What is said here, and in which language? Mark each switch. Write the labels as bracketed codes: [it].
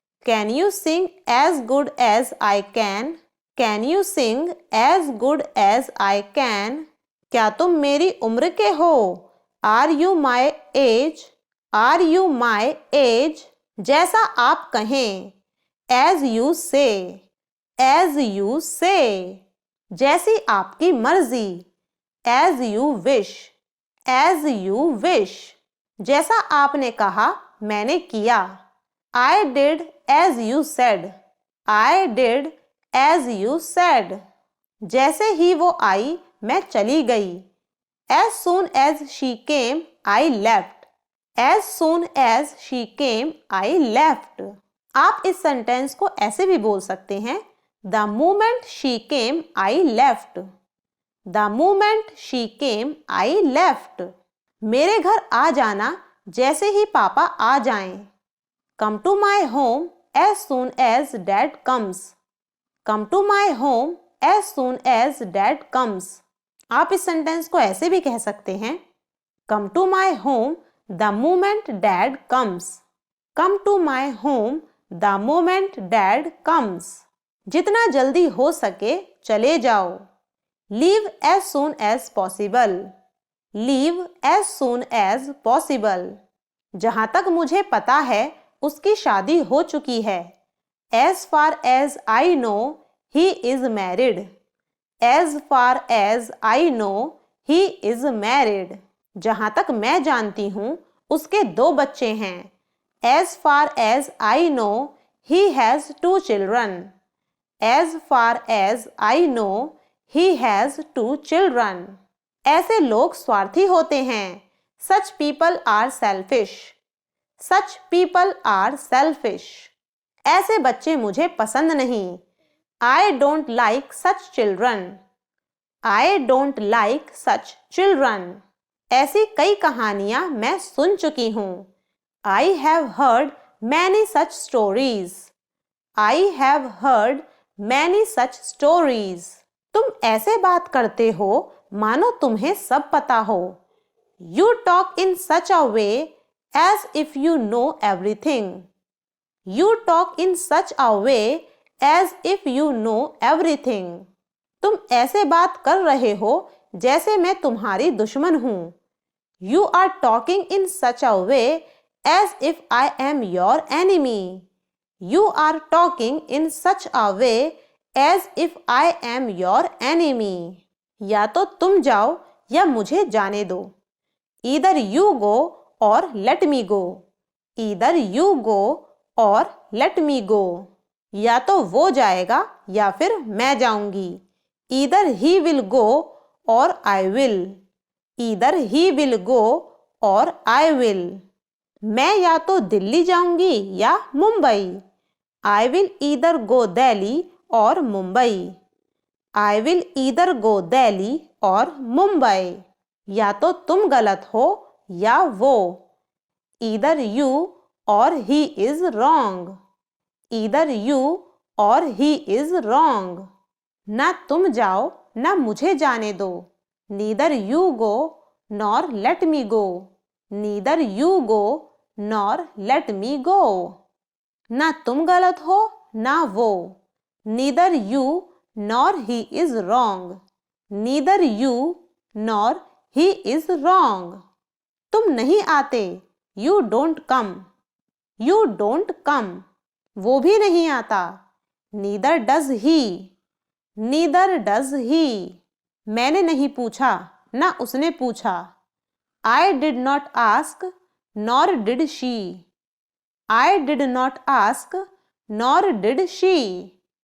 [en] Can you sing as good as I can? Can you sing as good as I can? [hi] क्या तुम मेरी उम्र के हो? [en] Are you my age? Are you my age? [hi] जैसा आप कहें. [en] As you say. As you say. [hi] जैसी आपकी मर्जी. [en] As you wish. As you wish. [hi] जैसा आपने कहा मैंने किया. [en] I did as you said. I did as you said. [hi] जैसे ही वो आई मैं चली गई. [en] As soon as she came, I left. As soon as she came, I left. [hi] आप इस सेंटेंस को ऐसे भी बोल सकते हैं. [en] The moment she came, I left. The moment she came, I left. [hi] मेरे घर आ जाना जैसे ही पापा आ जाएं. [en] Come to my home as soon as dad comes. Come to my home as soon as dad comes. [hi] आप इस सेंटेंस को ऐसे भी कह सकते हैं. [en] Come to my home the moment dad comes. Come to my home the moment dad comes. [hi] जितना जल्दी हो सके चले जाओ. [en] Leave as soon as possible. Leave as soon as possible. [hi] जहाँ तक मुझे पता है उसकी शादी हो चुकी है. [en] As far as I know, he is married. As far as I know, he is married. [hi] जहाँ तक मैं जानती हूँ उसके 2 बच्चे हैं. [en] As far as I know, he has 2 children. As far as I know, he has 2 children. [hi] ऐसे लोग स्वार्थी होते हैं. [en] Such people are selfish. Such people are selfish. [hi] ऐसे बच्चे मुझे पसंद नहीं. [en] I don't like such children. I don't like such children. [hi] ऐसी कई कहानियाँ मैं सुन चुकी हूँ. [en] I have heard many such stories. I have heard many such stories. [hi] तुम ऐसे बात करते हो मानो तुम्हें सब पता हो. [en] You talk in such a way as if you know everything. You talk in such a way as if you know everything. [hi] तुम ऐसे बात कर रहे हो जैसे मैं तुम्हारी दुश्मन हूँ. [en] You are talking in such a way as if I am your enemy. You are talking in such a way as if I am your enemy. [hi] या तो तुम जाओ या मुझे जाने दो. [en] Either you go or let me go. Either you go or let me go. [hi] या तो वो जाएगा या फिर मैं जाऊंगी. [en] Either he will go or I will. Either he will go और I will. [hi] मैं या तो दिल्ली जाऊंगी या Mumbai. [en] I will either go Delhi और Mumbai. I will either go Delhi और मुंबई. [hi] या तो तुम गलत हो या वो. [en] Either you or he is wrong. Either you or he is wrong. [hi] ना तुम जाओ ना मुझे जाने दो. [en] Neither you go nor let me go. Neither you go nor let me go. [hi] ना तुम गलत हो ना वो. [en] Neither you nor he is wrong. Neither you nor he is wrong. [hi] तुम नहीं आते. [en] You don't come. You don't come. [hi] वो भी नहीं आता. [en] Neither does he. Neither does he. [hi] मैंने नहीं पूछा ना उसने पूछा. [en] I did not ask nor did she. I did not ask nor did she.